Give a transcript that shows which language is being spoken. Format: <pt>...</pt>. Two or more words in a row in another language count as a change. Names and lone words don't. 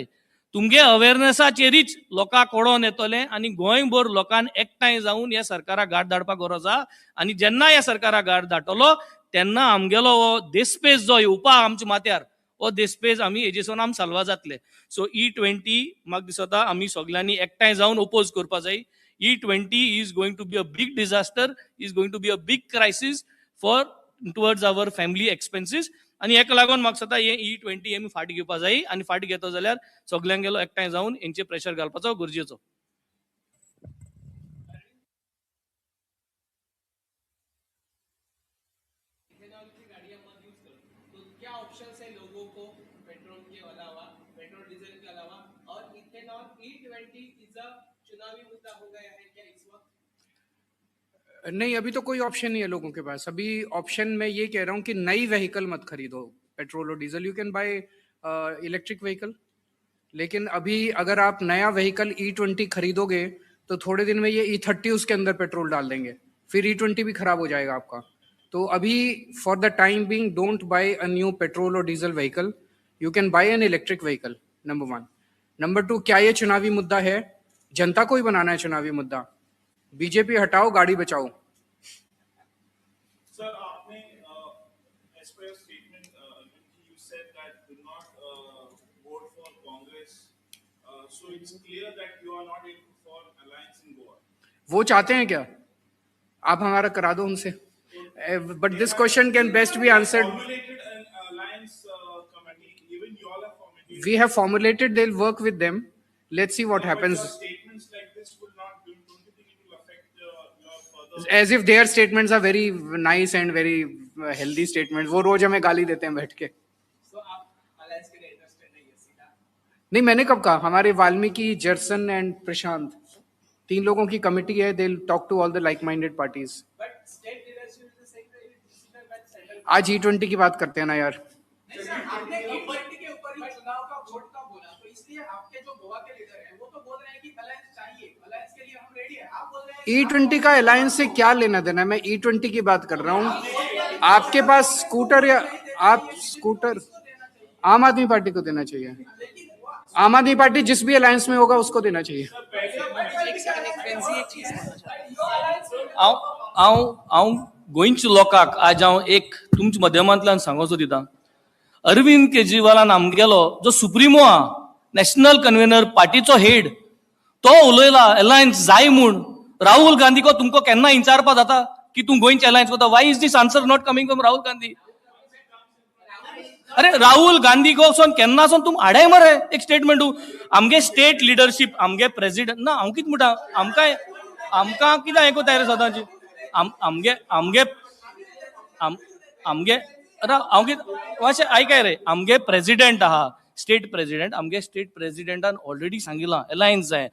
<kok>तुमगे अवेरनेसाचेरीच लोकांक कळोन येतलें आनी गोंयभर लोकांन एकठांय जावन ह्या सरकाराक घाट धाडपाक गरज आसा. आनी जेन्ना ह्या सरकाराक घाट धाडटलो तेन्ना आमगेलो हो देस्पेस जो येवपा आमच्या माथ्यार हो देस्पेस आमी हेजेसून आमी साल्वा जातले. सो E20 म्हाका दिसता आमी सगळ्यांनी एकठांय जावन ओपोज करपा जाय.</kok> <en>E20 is going to be a big disaster, is going to be a big crisis for towards our family expenses.</en> <kok>आणि हेका लागून म्हाका दिसता हे E20 आमी फाटी घेवपा जाय आनी फाटी घेतो जाल्यार सगळ्यांगेलो एकठांय जावन हेंचेर प्रेशर घालपाचो गरजेचो.</kok> <hi>क्या ऑप्शंस है लोगों को पेट्रोल के अलावा, पेट्रोल डीजल के अलावा, और इथेनॉल E20</hi> <en>is a</en> <hi>चुनावी मुद्दा हो गया है क्या इस वक्त? नहीं, अभी तो कोई ऑप्शन नहीं है लोगों के पास. अभी ऑप्शन मैं ये कह रहा हूँ कि नई व्हीकल मत खरीदो पेट्रोल और डीजल.</hi> <en>You can buy electric vehicle.</en> <hi>लेकिन अभी अगर आप नया व्हीकल E20 खरीदोगे तो थोड़े दिन में ये E30 उसके अंदर पेट्रोल डाल देंगे, फिर E20 भी खराब हो जाएगा आपका. तो अभी</hi> <en>for the time being don't buy a new petrol or diesel vehicle. You can buy an electric vehicle.</en> <hi>नंबर 1. नंबर 2, क्या ये चुनावी मुद्दा है? जनता को ही बनाना है चुनावी मुद्दा. बीजेपी हटाओ, गाड़ी बचाओ. सर, आपने</hi> <en>as per your statement, you said that do not vote for Congress. So it's clear that you are not in for alliance in Goa.</en> <hi>वो चाहते हैं क्या? आप हमारा करा दो उनसे.</hi> <en>But this question can best be answered. Formulated an alliance committee. Even you all have formulated. We have formulated. They'll work with them. Let's see what But happens. your statements like this will not. Don't you think it will affect your further? As if their statements are very nice and very healthy statements.</en> <hi>वो रोज हमें गाली देते हैं बैठ के. So आप अलायंस के लिए इंटरेस्टेड नहीं है सीधा? नहीं, मैंने कब कहा? हमारे वाल्मीकि, जर्सन एंड प्रशांत 3 लोगों की कमिटी है.</hi> <en>They'll talk to all the like-minded parties. But state leadership is saying that it is decided by the central.</en> <hi>आज E20 की बात करते हैं ना यार. नहीं सर, आपने E20 के ऊपर ही चुनाव का वोट का बोला, तो इसलिए आपके जो गोवा के लीडर हैं वो तो बोल रहे हैं कि अलायंस चाहिए, अलायंस के लिए हम रेडी हैं. आप बोल रहे हैं E20 का अलायंस से क्या लेना देना है? मैं E20 की बात कर रहा हूँ. आपके पास स्कूटर या आप स्कूटर आम आदमी पार्टी को देना चाहिए. आम आदमी पार्टी जिस भी अलायंस में होगा उसको देना चाहिए.</hi> <kok>हांव गोंयच्या लोकांक आज हांव एक तुमच्या माध्यमांतल्यान सांगोसो दिता. अरविंद केजरीवालान आमगेलो जो सुप्रिमो आहा,</kok> <en>National Convener,</en> <kok>पार्टीचो हेड, तो उलयला अलायन्स जाय म्हूण. राहुल गांधी</kok> <hi>को तुमको</hi> <kok>केन्ना विचारपा जाता की तूं गोंयचे अलायन्स करता?</kok> <en>Why is this answer not coming from</en> <kok>राहुल गांधी? अरे राहुल गांधी को केन्नासून तुम हाडाय मरे एक स्टेटमेंट. आमगे</kok> <en>state leadership,</en> <kok>आमगे प्रेसिडेंट ना, हांव कितें म्हणटा, आमकां कितें हें कोताय रे सदांची? आमगे हांव कितें मातशें आयकाय रे. आमगे प्रेसिडेंट आहा,</kok> <en>state president,</en> <kok>आमगे</kok> <en>state presidentान</en> <kok>ऑलरेडी सांगिलां अलायन्स जाय.</kok>